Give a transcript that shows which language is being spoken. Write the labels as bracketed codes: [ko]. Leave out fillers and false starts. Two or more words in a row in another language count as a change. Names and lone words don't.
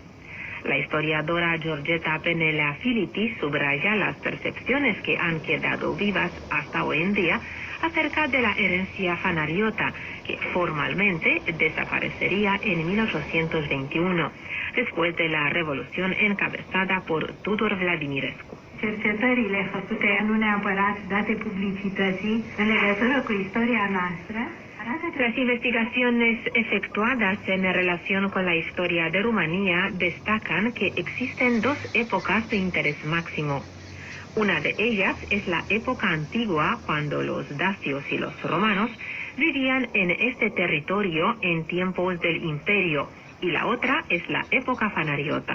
[es] La historiadora Georgeta Penelea Filiti subraya las percepciones que han quedado vivas hasta hoy en día acerca de la herencia fanariota, que formalmente desaparecería en 1821, después de la revolución encabezada por Tudor Vladimirescu. [ro] Cercetările făcute nu neapărat date publicității în legătură cu istoria noastră. [es] Las investigaciones efectuadas en relación con la historia de Rumanía destacan que existen dos épocas de interés máximo. Una de ellas es la época antigua, cuando los dacios y los romanos vivían en este territorio en tiempos del imperio, y la otra es la época fanariota.